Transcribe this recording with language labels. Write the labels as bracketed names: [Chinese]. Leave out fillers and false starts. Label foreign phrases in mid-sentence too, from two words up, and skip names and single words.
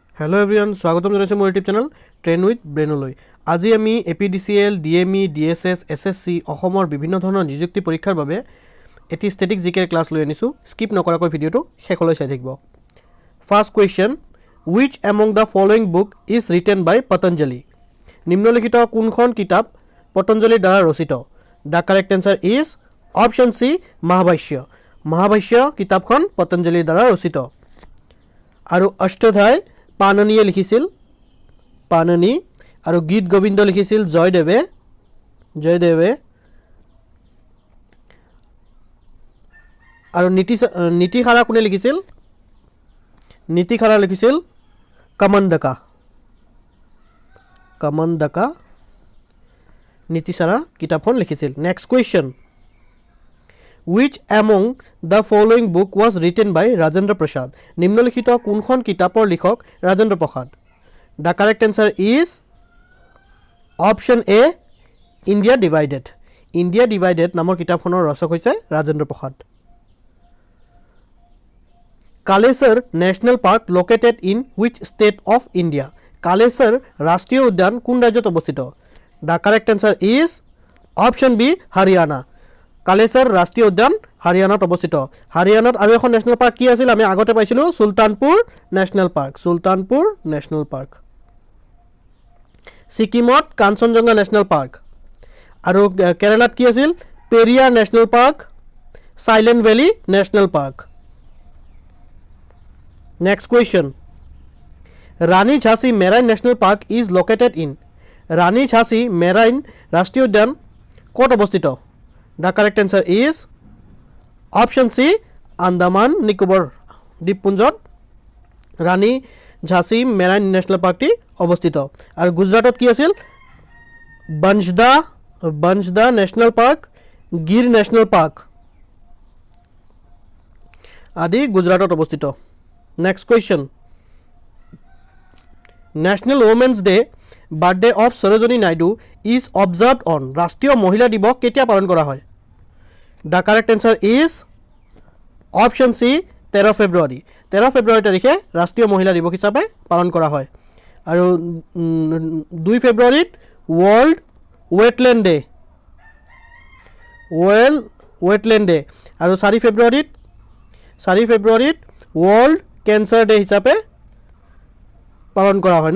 [English] Hello everyone, [Assamese] স্বাগতম জনাইছো মোৰ [English] YouTube channel [Assamese] ট্ৰেইন উইথ ব্ৰেইনলৈ। আজি আমি APDCL, DME, DHS, SSC অসমৰ বিভিন্ন ধৰণৰ নিযুক্তি পৰীক্ষাৰ বাবে এটি [English] static GK class [Assamese] লৈ আনিছো। স্কিপ নকৰাকৈ ভিডিওটো শেষলৈ চাই থাকিব। [English] first question, which among the following book is written by Patanjali? [Assamese] নিম্নলিখিত কোনখন কিতাপ পতঞ্জলিৰ দ্বাৰা ৰচিত? [English] The correct answer is option C, মহাভাষ্য। [Assamese] মহাভাষ্য কিতাপখন পতঞ্জলিৰ দ্বাৰা ৰচিত। আৰু অষ্টাধ্যায় পাননীয়ে লিখিছিল পাননী আৰু গীত গোবিন্দ লিখিছিল জয়দেৱে আৰু নীতিখাৰা কোনে লিখিছিল? নীতিখাৰা লিখিছিল কমন্দকা নীতিখাৰা কিতাপখন লিখিছিল। [English] next question, which among the following book was written by Rajendra Prasad? [Assamese] নিম্নলিখিত কোনখন কিতাপৰ লিখক ৰাজেন্দ্ৰ প্ৰসাদ? [English] The correct answer is option A, India Divided। [Assamese] India Divided নামৰ কিতাপখনৰ ৰচক হৈছে ৰাজেন্দ্ৰ প্ৰসাদ। [English] Kalesar National Park located in which state of India? [Assamese] Kalesar ৰাষ্ট্ৰীয় উদ্যান কোন ৰাজ্যত অৱস্থিত? [English] The correct answer is option B, Haryana। [Assamese] কালেসাৰ ৰাষ্ট্ৰীয় উদ্যান হাৰিয়ানাত অৱস্থিত। হাৰিয়ানাত আৰু এখন [English] national park [Assamese] কি আছিল? আমি আগতে পাইছিলো সুলতানপুৰ নেশ্যনেল পাৰ্ক। সিকিমত কাঞ্চনজঙ্ঘা নেশ্যনেল পাৰ্ক। আৰু কেৰালাত কি আছিল? পেৰিয়াৰ নেশ্যনেল পাৰ্ক, সাইলেন্ট ভেলি নেশ্যনেল পাৰ্ক। [English] next question, Rani Jhansi Marine National Park is located in? [Assamese] ৰাণী ঝাঁসী মেৰাইন ৰাষ্ট্ৰীয় উদ্যান ক'ত অৱস্থিত? [English] The correct answer is option C, [Assamese] Andaman Nicobar দ্বীপপুঞ্জত ৰাণী ঝাঁসী মেৰাইন নেশ্যনেল পাৰ্কটি অৱস্থিত। আৰু গুজৰাটত কি আছিল? বনজদা নেশ্যনেল পাৰ্ক, গিৰ নেশ্যনেল পাৰ্ক আদি গুজৰাটত অৱস্থিত। [English] next question, National Women's Day birthday of Sarojini Naidu is observed on? [Assamese] ৰাষ্ট্ৰীয় মহিলা দিৱস কেতিয়া পালন কৰা হয়? [English] The correct answer is option C, 13 ফেব্ৰুৱাৰী। [Assamese] 13 ফেব্ৰুৱাৰী তাৰিখে ৰাষ্ট্ৰীয় মহিলা দিৱস হিচাপে পালন কৰা হয়। আৰু 2 ফেব্ৰুৱাৰীত ৱৰ্ল্ড ৱেটলেণ্ড ডে আৰু 4 ফেব্ৰুৱাৰীত ৱৰ্ল্ড কেঞ্চাৰ ডে হিচাপে পালন কৰা হয় ন।